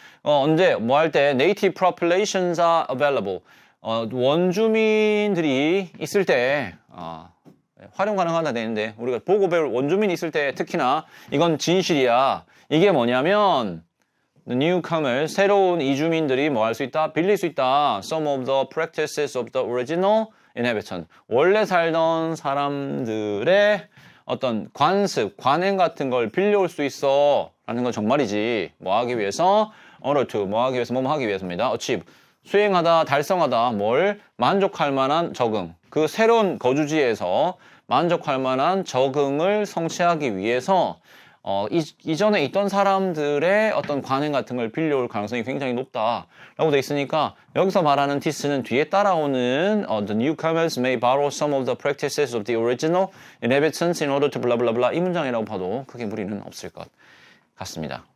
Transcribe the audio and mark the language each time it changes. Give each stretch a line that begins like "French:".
Korean: 언제 뭐 할 때
English: native populations are available.
Korean: 원주민들이 있을 때 활용 가능하다 되는데 우리가 보고 배울 원주민이 있을 때 특히나 이건 진실이야. 이게 뭐냐면
English: The newcomers,
Korean: 새로운 이주민들이 뭐 할 수 있다? 빌릴 수 있다.
English: Some of the practices of the original inhabitant.
Korean: 원래 살던 사람들의 어떤 관습, 관행 같은 걸 빌려올 수 있어. 라는 건 정말이지. 뭐 하기 위해서? order to. 뭐 하기 위해서? 뭐뭐 하기 위해서입니다. achieve. 수행하다, 달성하다. 뭘? 만족할 만한 적응. 그 새로운 거주지에서 만족할 만한 적응을 성취하기 위해서 이전에 있던 사람들의 어떤 관행 같은 걸 빌려올 가능성이 굉장히 높다라고 돼 있으니까 여기서 말하는 this는 뒤에 따라오는
English: the newcomers may borrow some of the practices of the original inhabitants in order to blah blah
Korean: blah 이 문장이라고 봐도 크게 무리는 없을 것 같습니다.